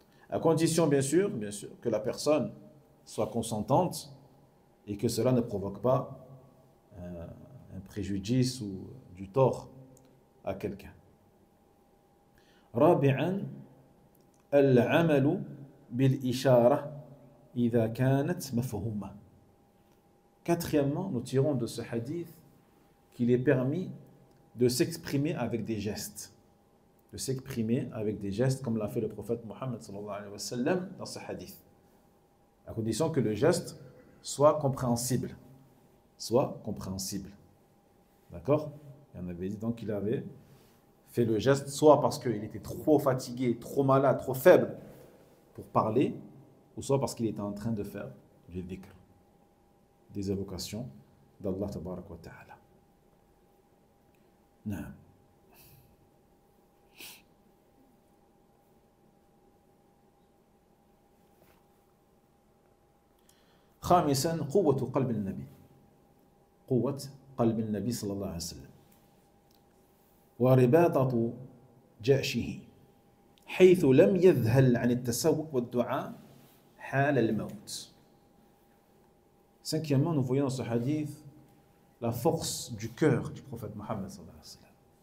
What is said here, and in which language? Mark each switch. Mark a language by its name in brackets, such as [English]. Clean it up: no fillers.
[French] À condition, bien sûr, que la personne soit consentante et que cela ne provoque pas un préjudice ou du tort à quelqu'un. [Arabic] رابعا العمل بالإشارة إذا كانت مفهومة. [French] Quatrièmement, nous tirons de ce hadith qu'il est permis de s'exprimer avec des gestes. De s'exprimer avec des gestes comme l'a fait le prophète Mohammed sallallahu alayhi wa sallam dans ce hadith. À condition que le geste soit compréhensible. Soit compréhensible. D'accord? Et on avait dit donc qu'il avait fait le geste soit parce qu'il était trop fatigué, trop malade, trop faible pour parler, ou soit parce qu'il était en train de faire du dhikr, des évocations d'Allah tabarak wa ta'ala. Non. [Arabic] خامسا قوة قلب النبي. قوة قلب النبي صلى الله عليه وسلم. ورباطة جأشه حيث لم يذهل عن التسوق والدعاء حال الموت. [French] Cinquièmement, nous voyons dans ce hadith la force du cœur du prophète Mohammed sallallahu alayhi wa sallam.